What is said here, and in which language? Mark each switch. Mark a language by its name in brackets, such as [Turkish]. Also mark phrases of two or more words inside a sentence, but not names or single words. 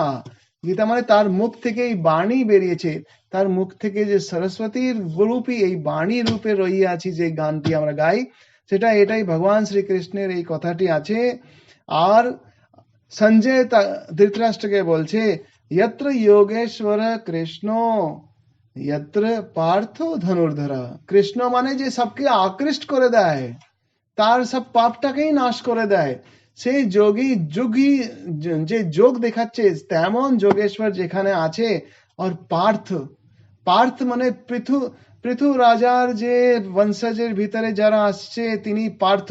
[Bangla] গীতা মানে তার মুখ থেকে এই বাণী বেরিয়েছে, তার মুখ থেকে যে সরস্বতীর রূপী এই বাণী রূপে রয়ে আছি, যে গানটি আমরা গাই, সেটা এটাই ভগবান শ্রীকৃষ্ণের এই কথাটি আছে। আর সঞ্জয় ধৃতরাষ্ট্রকে বলছে [Sanskrit] यत्र योगेश्वर কৃষ্ণ यत्र পার্থ ধনুর্ধরা। [Bangla] কৃষ্ণ মানে যে সবকে আকৃষ্ট করে দেয়, তার সব পাপটাকেই নাশ করে দেয়, সেই যোগী যুগী যে যোগ দেখাচ্ছে তেমন যোগেশ্বর যেখানে আছে। আর পার্থ, পার্থ মানে পৃথু রাজার যে বংশজের ভিতরে যারা আসছে তিনি পার্থ।